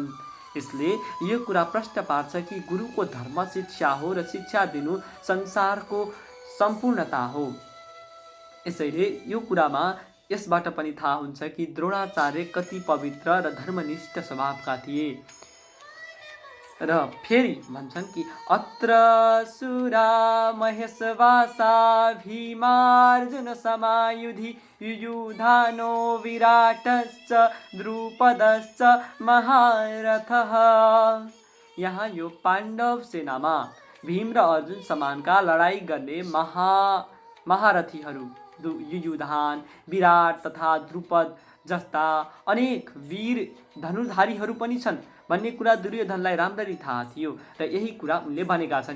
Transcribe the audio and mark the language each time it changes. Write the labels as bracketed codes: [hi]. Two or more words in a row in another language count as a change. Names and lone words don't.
[ne] यसले यो कुरा प्रश्न पार्छ कि गुरुको धर्म शिक्षा हो र शिक्षा दिनु संसारको सम्पूर्णता हो। यसैले यो कुरामा यसबाट पनि थाहा हुन्छ कि द्रोणाचार्य कति पवित्र र धर्मनिष्ठ स्वभावका थिए। र फेरि भन्छन् कि [sa] अत्र सुरा महेशवासा भीमार्जुन समायुधि युयुधानो विराटश्च द्रुपदश्च महारथः। [ne] यहाँ यो पाण्डव सेनामा भीम र अर्जुन समानका लडाईँ गर्ने महारथीहरू युयुधान, विराट तथा द्रुपद जस्ता अनेक वीर धनुधारीहरू पनि छन् भन्ने कुरा दुर्योधनलाई राम्ररी थाहा थियो र यही कुरा उनले भनेका छन्।